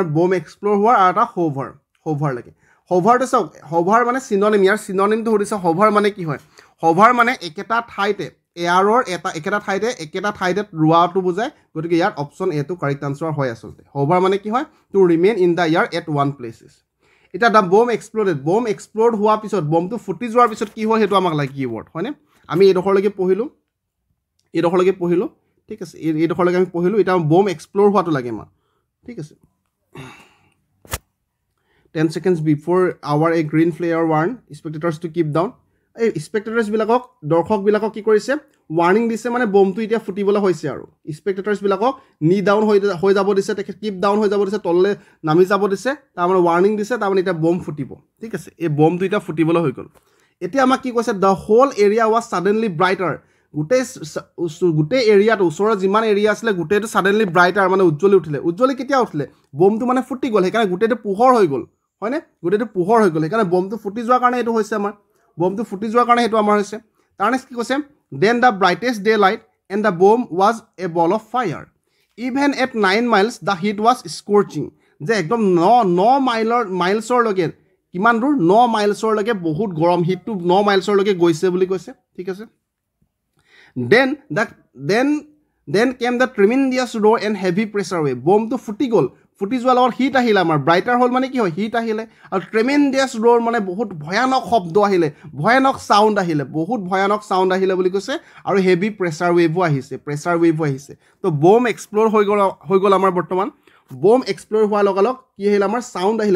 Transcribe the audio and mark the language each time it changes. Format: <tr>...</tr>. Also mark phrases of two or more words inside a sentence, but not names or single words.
<en>bomb explode</en> <as>হোৱাৰ আৰু এটা হোভাৰ লাগে হোভাৰটো চাওক হোভাৰ মানে চিননিম ইয়াৰ চিননিমটো সুধিছে হোভাৰ মানে কি হয় হোভাৰ মানে একেটা ঠাইতে এয়াৰৰ একেটা ঠাইতে ৰোৱাটো বুজায় গতিকে ইয়াৰ অপশ্যন এটো</as> <en>correct answer</en> <as>হয় আচলতে হোভাৰ মানে কি হয়</as> <en>to remain in the air at one places</en> <as>এতিয়া</as> <en>the bomb exploded</en> <as>হোৱাৰ পিছত বমটো ফুটি যোৱাৰ পিছত কি হয় সেইটো আমাক লাগে কিৱৰ্ড হয়নে আমি এইডোখৰলৈকে পঢ়িলোঁ ঠিক আছে এইডোখৰলৈকে আমি পঢ়িলোঁ এতিয়া</as> <en>bomb explode</en> <as>হোৱাটো লাগে আমাক ঠিক আছে</as> <en>10 seconds before our a green flare warn spectators to keep down</en> <as>এই স্পেক্টেটৰ্ছবিলাকক দৰ্শকবিলাকক কি কৰিছে ৱাৰ্ণিং দিছে মানে বমটো এতিয়া ফুটিবলৈ হৈছে আৰু স্পেক্টেটৰ্ছবিলাকক নি ডাউন হৈ যাব দিছে তেখেত</as> <en>keep down</en> <as>হৈ যাব দিছে তললৈ নামি যাব দিছে তাৰমানে ৱাৰ্ণিং দিছে তাৰমানে এতিয়া বম ফুটিব ঠিক আছে এই বমটো এতিয়া ফুটিবলৈ হৈ গ'ল এতিয়া আমাক কি কৈছে</as> <en>the whole area was suddenly</en> <as>ব্ৰাইটাৰ গোটেই এৰিয়াটো ওচৰৰ যিমান এৰিয়া আছিলে গোটেইটো</as> <en>suddenly brighter</en> <as>মানে উজ্জ্বলি কেতিয়া উঠিলে বমটো মানে ফুটি গ'ল সেইকাৰণে গোটেইটো পোহৰ হৈ গ'ল হয়নে গোটেইটো পোহৰ হৈ গ'ল সেইকাৰণে বমটো ফুটি যোৱাৰ কাৰণে এইটো হৈছে আমাৰ বমটো ফুটি যোৱাৰ কাৰণে সেইটো আমাৰ হৈছে তাৰ নেক্সট কি কৈছে</as> <en>then the brightest daylight and the bomb was a ball of fire even at 9 miles the heat was scorching</en> <as>যে একদম 9 মাইলছৰলৈকে কিমান দূৰ 9 মাইলছৰলৈকে বহুত গৰম হিটটো 9 মাইলছৰলৈকে গৈছে বুলি কৈছে ঠিক আছে</as> <en>then came the tremendous roar and heavy pressure wave</en> <as>বমটো ফুটি যোৱাৰ লগত হিট আহিলে আমাৰ ব্ৰাইটাৰ হ'ল মানে কি হয় হিট আহিলে আৰু</as> <en>tremendous roar</en> <as>মানে বহুত ভয়ানক শব্দ আহিলে ভয়ানক চাউণ্ড আহিলে বুলি কৈছে আৰু</as> <en>heavy pressure wave</en> <as>আহিছে তো</as> <en>bomb explode</en> <as>হৈ গ'ল আমাৰ বৰ্তমান</as> <en>bomb explode</en> <as>হোৱাৰ লগে কি আহিলে আমাৰ চাউণ্ড আহিলে</as>